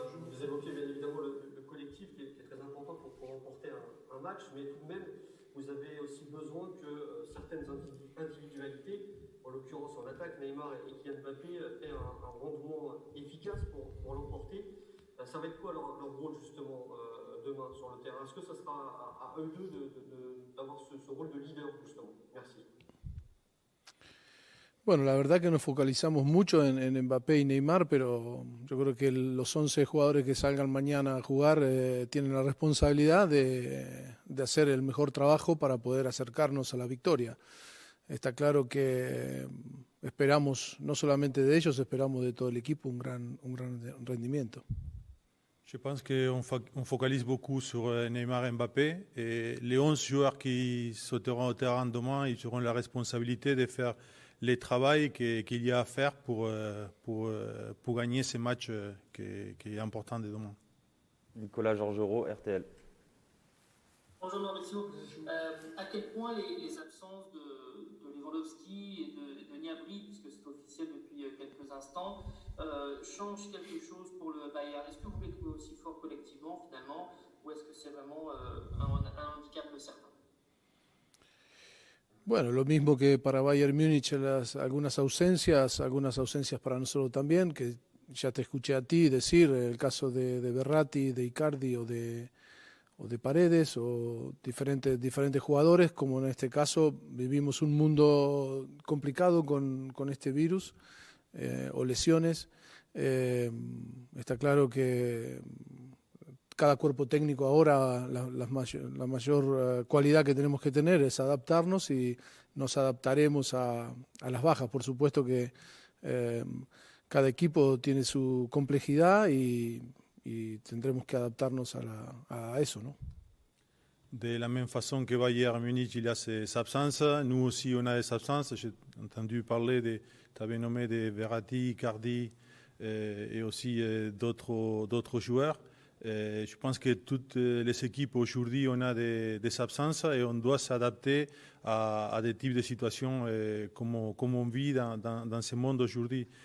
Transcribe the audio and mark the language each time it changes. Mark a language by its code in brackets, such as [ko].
[fr] Vous évoquez bien évidemment le collectif qui est très important pour remporter un match, mais tout de même, vous avez aussi besoin que certaines individualités, en l'occurrence en attaque, Neymar et Kylian Mbappé, aient un rendement efficace pour l'emporter. Ça va être quoi leur rôle justement demain sur le terrain? Est-ce que ça sera à eux deux d'avoir ce rôle de leader justement? Merci. [es] Bueno, la verdad que nos focalizamos mucho en Mbappé y Neymar, pero yo creo que los 11 jugadores que salgan mañana a jugar tienen la responsabilidad de hacer el mejor trabajo para poder acercarnos a la victoria. Está claro que esperamos, no solamente de ellos, esperamos de todo el equipo un gran rendimiento. [fr] Je pense qu'on focalise beaucoup sur Neymar et Mbappé. Et les 11 joueurs qui sauteront au terrain demain, ils auront la responsabilité de faire le travail qu'il y a à faire pour gagner ce match qui est important de demain. Nicolas Georgerot, RTL. Bonjour Mauricio. À quel point les absences de Lewandowski et de Gnabry, puisque c'est officiel depuis quelques instants, changent quelque chose pour le Bayern? Est-ce que vous les trouvez aussi forts collectivement finalement, ou est-ce que c'est vraiment un handicap certain? [es] Bueno, lo mismo que para Bayern Múnich algunas ausencias para nosotros también, que ya te escuché a ti decir, el caso de Verratti, de Icardi o de Paredes o diferentes jugadores, como en este caso vivimos un mundo complicado con este virus o lesiones. Está claro que cada cuerpo técnico ahora la mayor cualidad que tenemos que tener es adaptarnos y nos adaptaremos a las bajas. Por supuesto que cada equipo tiene su complejidad y tendremos que adaptarnos a eso, ¿no? [fr] De la même façon que Bayern Munich, il y a ses absences, nous aussi on a des absences. J'ai entendu parler, tu avais nommé de Verratti, Icardi et aussi d'autres joueurs. Je pense que toutes les équipes aujourd'hui, on a des absences et on doit s'adapter à des types de situations comme on vit dans ce monde aujourd'hui.